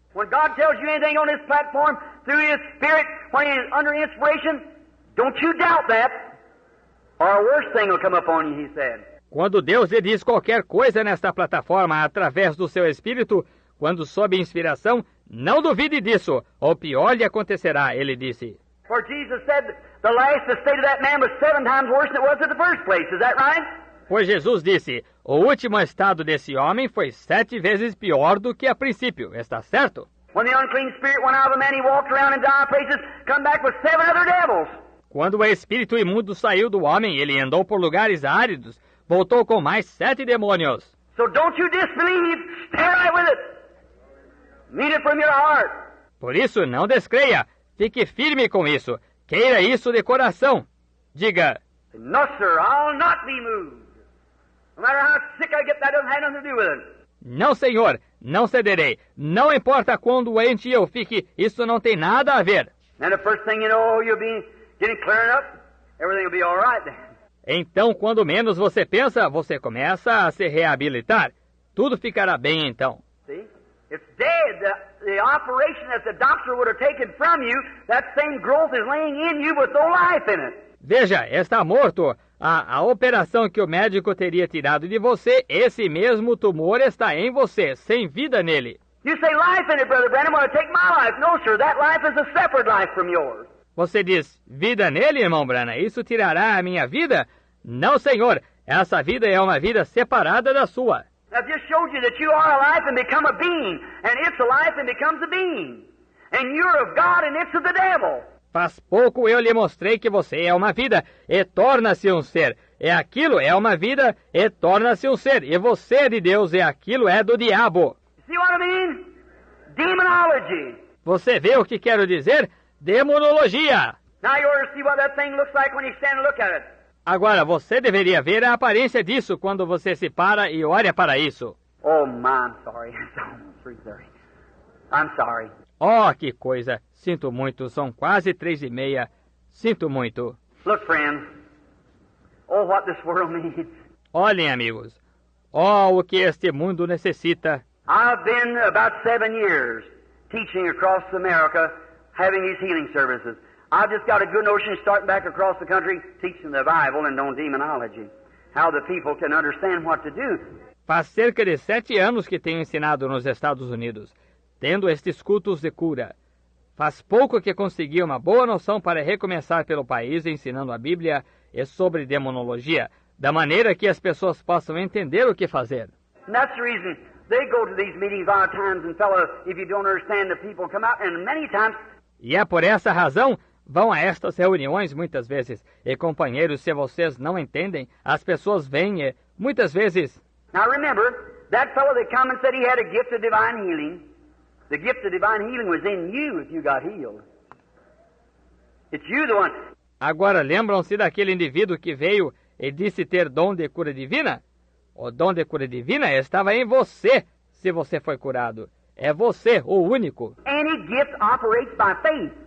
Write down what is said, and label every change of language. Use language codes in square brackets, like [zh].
[en] When God tells you anything on this platform through His Spirit, when He is under inspiration, don't you doubt that, or a worse thing will come upon you, He said. [pt] Quando Deus lhe diz qualquer coisa nesta plataforma através do seu Espírito, quando sob inspiração, não duvide disso, ou pior lhe acontecerá, ele disse. [en] For Jesus said the state of that man was 7 times worse than it was at the first place, is that right? [pt] Pois Jesus disse, o último estado desse homem foi 7 vezes pior do que a princípio, está certo? [en] When the unclean spirit went out of a man, he walked around in dire places, come back with 7 other devils. [pt] Quando o espírito imundo saiu do homem, ele andou por lugares áridos, voltou com mais 7 demônios. [en] So don't you disbelieve, stay right with it. Mean it from your heart. [pt] Por isso, não descreia, fique firme com isso, queira isso de coração. Diga, [en] No, sir, I'll not be moved. No matter how sick I get, that doesn't have nothing to do with it. [pt] não, senhor, não cederei. Não importa quão doente eu fique, isso não tem nada a ver. [en] And the first thing you know, you'll be getting clearing up. Everything will be all right then. [pt] Então, quando menos você pensa, você começa a se reabilitar. Tudo ficará bem então. [en] See? It's dead. The operation that the doctor would have taken from you, that same growth is laying in you with no life in it. [pt] Veja, está morto. A operação que o médico teria tirado de você, esse mesmo tumor está em você, sem vida nele. [en] You say life in it, Brother Branham, want to take my life. No, sir, that life is a separate life from yours. [pt] Você diz, vida nele, irmão Branham, isso tirará a minha vida? Não, senhor, essa vida é uma vida separada da sua. [en] I've just showed you that you are alive and become a being, and it's alive and becomes a being. And you're of God and it's of the devil. [pt] Faz pouco eu lhe mostrei que você é uma vida e torna-se um ser. E aquilo é uma vida e torna-se um ser. E você é de Deus e aquilo é do diabo. [en] See what I mean? Demonology. [pt] Você vê o que quero dizer? Demonologia. [en] Now you ought to see what that thing looks like when you stand and look at it. [pt] Agora, você deveria ver a aparência disso quando você se para e olha para isso. [en] Oh, my, I'm sorry. It's almost 3:30. I'm sorry. [pt] Oh, que coisa. Sinto muito. São quase 3:30. Sinto muito. [en] Look, friends. Oh, what this world needs. [pt] Olhem, amigos. Oh, o que este mundo necessita. [en] I've been about 7 years teaching across America, having these healing services. I've just got a good notion starting back across the country, teaching the Bible and on demonology. How the people can understand what to do. [pt] Faz cerca de 7 anos que tenho ensinado nos Estados Unidos, tendo estes cultos de cura. Faz pouco que consegui uma boa noção para recomeçar pelo país ensinando a Bíblia e sobre demonologia, da maneira que as pessoas possam entender o que fazer. [en] And that's the reason they go to these meetings a lot of times, and fellow, if you don't understand, the people come out, and many times... [pt] E é por essa razão, vão a estas reuniões muitas vezes, e companheiros, se vocês não entendem, as pessoas vêm e, muitas vezes... [en] Now remember, that fellow that come and said he had a gift of divine healing, the gift of divine healing was in you if you got healed. It's you the one. [pt] Agora, lembram-se daquele indivíduo que veio e disse ter dom de cura divina? O dom de cura divina estava em você, se você foi curado. É você, o único. [en] Any gift operates by faith.